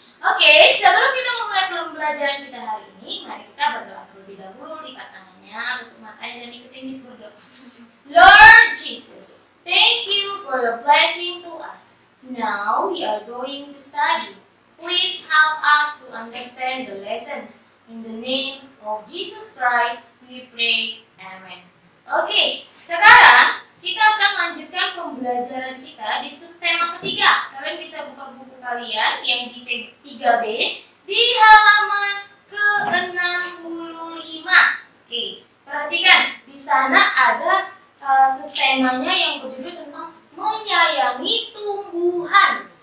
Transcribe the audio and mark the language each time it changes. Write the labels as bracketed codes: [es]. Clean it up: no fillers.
[id] Oke, sebelum kita memulai pembelajaran kita hari ini, mari kita berdoa terlebih dahulu, lipat tangannya, tutup matanya dan ikuti Miss berdoa. [en] Lord Jesus, thank you for your blessing to us. Now we are going to study. Please help us to understand the lessons. In the name of Jesus Christ, we pray. Amen. [id] Oke, sekarang kita akan lanjutkan pembelajaran kita di subtema ketiga. Kalian bisa buka buku kalian yang di 3B di halaman ke-65. Oke, perhatikan di sana ada subtemanya yang berjudul tentang menyayangi tumbuhan.